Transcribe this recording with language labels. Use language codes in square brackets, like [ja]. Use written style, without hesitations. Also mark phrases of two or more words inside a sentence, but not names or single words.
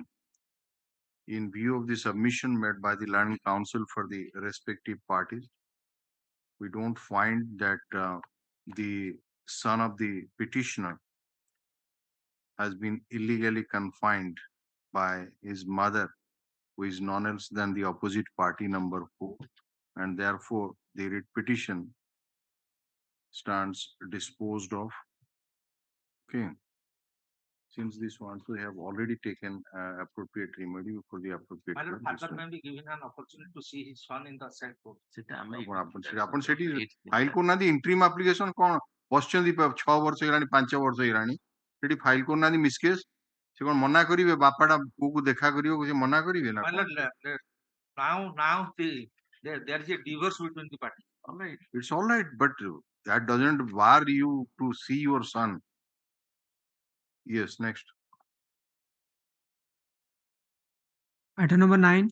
[en] In view of the submission made by the Land Council for the respective parties, we don't find that the son of the petitioner has been illegally confined by his mother, who is none else than the opposite party number 4, and therefore the writ petition stands disposed of. Okay. Since this one, we have already taken appropriate remedy for the appropriate. My lord, father may be given an opportunity to see his son in the said court. [or] ଆପଣ ସେଠି ଫାଇଲ କରୁନାହାନ୍ତି [en] interim application [or] କଣ ବସିଛନ୍ତି 6 ବର୍ଷ ହେଇଗଲାଣି 5 ବର୍ଷ ହେଇଗଲାଣି ସେଠି ଫାଇଲ କରୁନାହାନ୍ତି [en] misc case [or] ସେ କଣ ମନା କରିବେ ବାପାଟା ପୁଅକୁ ଦେଖା କରିବାକୁ ସେ ମନା କରିବେ ନା [en] My lord, now there is a divorce between the parties. all right, it's all right, but that doesn't bar you to see your son. Yes, next. Item number 9.